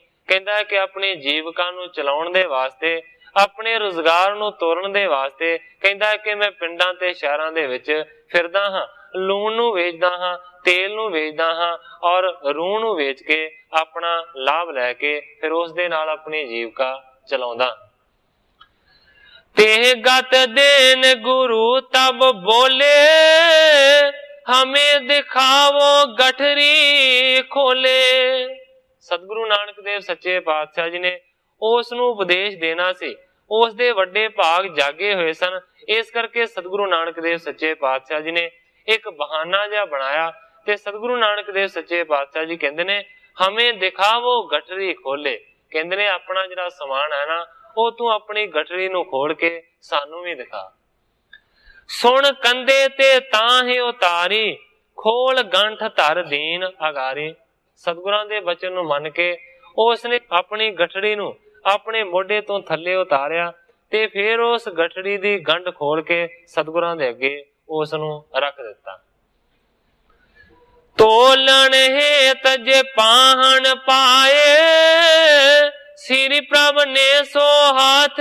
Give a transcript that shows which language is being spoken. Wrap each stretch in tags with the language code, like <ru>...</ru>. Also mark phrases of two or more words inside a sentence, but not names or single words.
<pa>ਕਹਿੰਦਾ ਕਿ ਆਪਣੀ ਜੀਵਕਾ ਨੂੰ ਚਲਾਉਣ ਦੇ ਵਾਸਤੇ, ਆਪਣੇ ਰੁਜ਼ਗਾਰ ਨੂੰ ਤੋਰਨ ਦੇ ਵਾਸਤੇ, ਕਹਿੰਦਾ ਕਿ ਮੈਂ ਪਿੰਡਾਂ ਤੇ ਸ਼ਹਿਰਾਂ ਦੇ ਵਿੱਚ ਫਿਰਦਾ ਹਾਂ, ਲੂਣ ਨੂੰ ਵੇਚਦਾ ਹਾਂ, ਤੇਲ ਨੂੰ ਵੇਚਦਾ ਹਾਂ ਔਰ ਰੂਹ ਨੂੰ ਵੇਚ ਕੇ ਆਪਣਾ ਲਾਭ ਲੈ ਕੇ ਫਿਰ ਉਸ ਦੇ ਨਾਲ ਆਪਣੀ ਜੀਵਕਾ ਚਲਾਉਂਦਾ।</pa> <hi>तेह गत देन गुरु तब बोले, हमें दिखावो गठरी खोले।</hi> <pa>ਸਤਿਗੁਰੂ ਨਾਨਕ ਦੇਵ ਸੱਚੇ ਪਾਤਸ਼ਾਹ ਜੀ ਨੇ ਉਸ ਨੂੰ ਉਪਦੇਸ਼ ਦੇਣਾ ਸੀ, ਉਸ ਦੇ ਵੱਡੇ ਭਾਗ ਜਾਗੇ ਹੋਏ ਸਨ। ਇਸ ਕਰਕੇ ਸਤਿਗੁਰੂ ਨਾਨਕ ਦੇਵ ਸੱਚੇ ਪਾਤਸ਼ਾਹ ਜੀ ਨੇ ਇੱਕ ਬਹਾਨਾ ਜਿਹਾ ਬਣਾਇਆ ਤੇ ਸਤਿਗੁਰੂ ਨਾਨਕ ਦੇਵ ਸੱਚੇ ਪਾਤਸ਼ਾਹ ਜੀ ਕਹਿੰਦੇ ਨੇ</pa> <hi>हमें दिखावो गठरी खोले।</hi> <pa>ਕਹਿੰਦੇ ਨੇ ਆਪਣਾ ਜਿਹੜਾ ਸਮਾਨ ਹੈ ਨਾ ਉਹ ਤੂੰ ਆਪਣੀ ਗਠੜੀ ਨੂੰ ਖੋਲ ਕੇ ਸਾਨੂੰ ਵੀ ਦਿਖਾ।</pa> <hi>ਸੁਣ ਕੰਦੇ ਤੇ ਤਾਂ ਹੀ ਉਤਾਰੀ, ਖੋਲ ਗੰਠ ਧਰ ਦੀਨ ਅਗਾਰੀ।</hi> <pa>ਸਤਿਗੁਰਾਂ ਦੇ ਬਚਨ ਨੂੰ ਮੰਨ ਕੇ ਉਸਨੇ ਆਪਣੀ ਗਠੜੀ ਨੂੰ ਆਪਣੇ ਮੋਢੇ ਤੋਂ ਥੱਲੇ ਉਤਾਰਿਆ ਤੇ ਫਿਰ ਉਸ ਗਠੜੀ ਦੀ ਗੰਢ ਖੋਲ੍ਹ ਕੇ ਸਤਿਗੁਰਾਂ ਦੇ ਅੱਗੇ ਉਸ ਨੂੰ ਰੱਖ ਦਿੱਤਾ।</pa> <hi>तोलन हेत जे पाहन पाए श्री प्रभ ने सो हाथ।</hi>